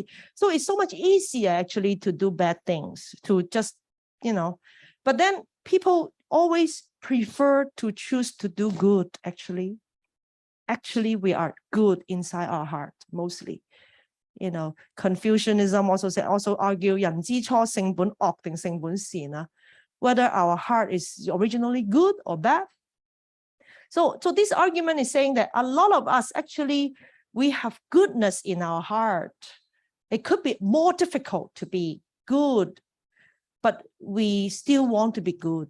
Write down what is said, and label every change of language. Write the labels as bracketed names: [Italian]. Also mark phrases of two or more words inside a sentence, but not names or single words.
[English] So it's so much easier actually to do bad things, to just, But then people always prefer to choose to do good, actually. Actually, we are good inside our heart, mostly. Confucianism also argue [Chinese] 人之初性本惡定性本善啊, [English] whether our heart is originally good or bad. So this argument is saying that a lot of us actually, we have goodness in our heart. It could be more difficult to be good, but we still want to be good.